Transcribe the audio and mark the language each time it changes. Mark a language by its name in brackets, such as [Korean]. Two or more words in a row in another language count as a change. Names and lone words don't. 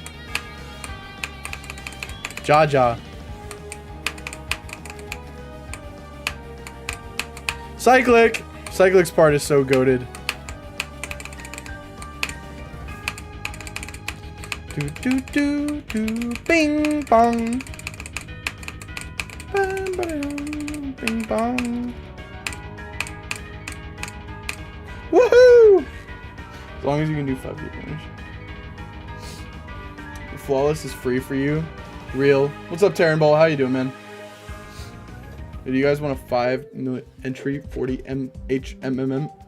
[English] Jaja. Cyclic. Cyclic's part is so goated. Do do do do bing bong. Bam, ba-dum, bing bong. Woohoo! As long as you can do 5 damage. Flawless is free for you. Real. What's up, Terran Ball? How you doing, man? Do you guys want a 5 million entry 40 HMMM?